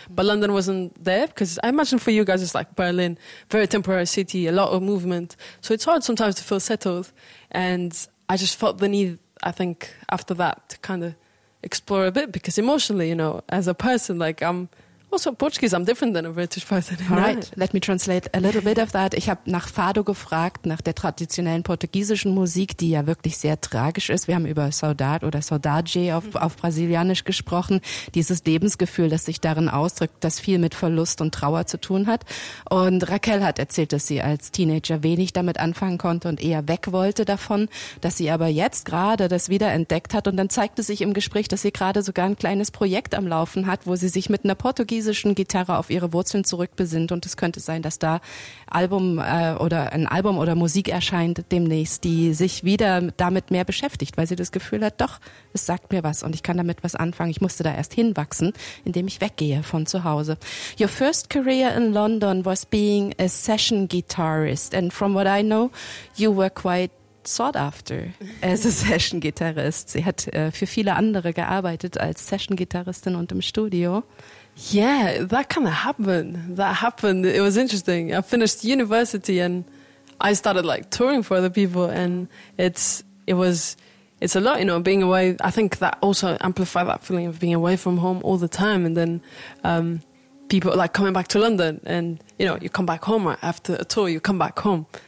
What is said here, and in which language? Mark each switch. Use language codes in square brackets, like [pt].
[en] But London wasn't there, because I imagine for you guys it's like Berlin, very temporary city, a lot of movement. So it's hard sometimes to feel settled. And I just felt the need, I think, after that to kind of explore a bit, because emotionally, you know, as a person, like I'm... Also Portuguese, I'm different than a British person. All right, let me translate a little bit of that. [de] Ich habe nach Fado gefragt, nach der traditionellen portugiesischen Musik, die ja wirklich sehr tragisch ist. Wir haben über Saudade oder Saudade auf Brasilianisch gesprochen. Dieses Lebensgefühl, das sich darin ausdrückt, das viel mit Verlust und Trauer zu tun hat. Und Raquel hat erzählt, dass sie als Teenager wenig damit anfangen konnte und eher weg wollte davon, dass sie aber jetzt gerade das wieder entdeckt hat. Und dann zeigte sich im Gespräch, dass sie gerade sogar ein kleines Projekt am Laufen hat, wo sie sich mit einer portugiesischen Gitarre auf ihre Wurzeln zurückbesinnt, und es könnte sein, dass da ein Album oder Musik erscheint demnächst, die sich wieder damit mehr beschäftigt, weil sie das Gefühl hat, doch, es sagt mir was und ich kann damit was anfangen. Ich musste da erst hinwachsen, indem ich weggehe von zu Hause. [en] Your first career in London was being a session guitarist, and from what I know, you were quite sought after as a session guitarist. [de] Sie hat für viele andere gearbeitet als Session Gitarristin und im Studio. [en] Yeah, that kind of happened. That happened. It was interesting. I finished university and I started like touring for other people, and it's a lot, you know, being away. I think that also amplified that feeling of being away from home all the time, and then people like coming back to London, and you know, you come back home right after a tour, you come back home.